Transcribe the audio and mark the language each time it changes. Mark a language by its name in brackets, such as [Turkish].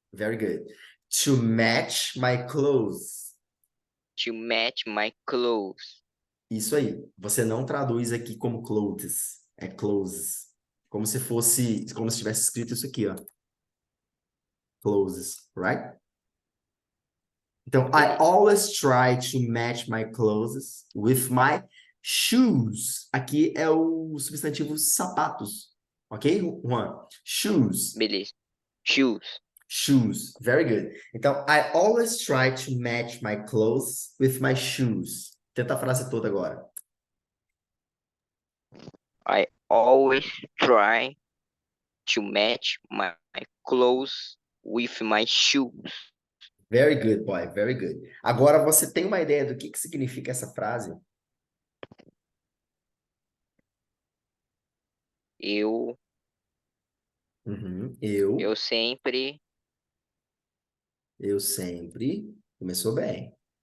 [English] very good, to match my clothes. to match my clothes. [Portuguese] Isso aí. Você não traduz aqui como clothes, é clothes. Como se fosse, como se tivesse escrito isso aqui, ó. [English] Clothes, right? [Portuguese] Então, I Beleza. [English] always try to match my clothes with my shoes. [Portuguese] Aqui é o substantivo sapatos. Ok, Juan? Shoes. Beleza. Shoes. [English] Shoes. Very good. Então, I always try to match my clothes with my shoes. [Portuguese] Tenta a frase toda agora. [English] I always try to match my clothes with my shoes. Very good, boy. Very good. [Portuguese] Agora, você tem uma ideia do que significa essa frase? Eu Uhum. sempre Eu sempre. Começou bem.